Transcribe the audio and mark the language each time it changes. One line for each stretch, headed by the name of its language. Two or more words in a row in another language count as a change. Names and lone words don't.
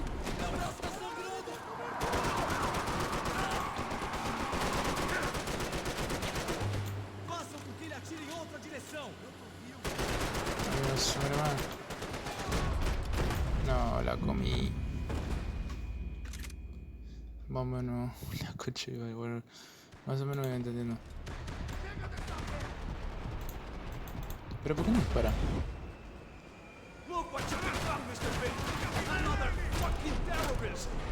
Portuguese: Meu braço tá sangrando! Façam com que ele atire em outra direção!
Spanish: Adiós, hermano. No, la comí. Más o menos la coche, bueno, más o menos voy entendiendo. Pero ¿por qué no dispara?
English: Look what you become, Mr. Payne! Another fucking terrorist!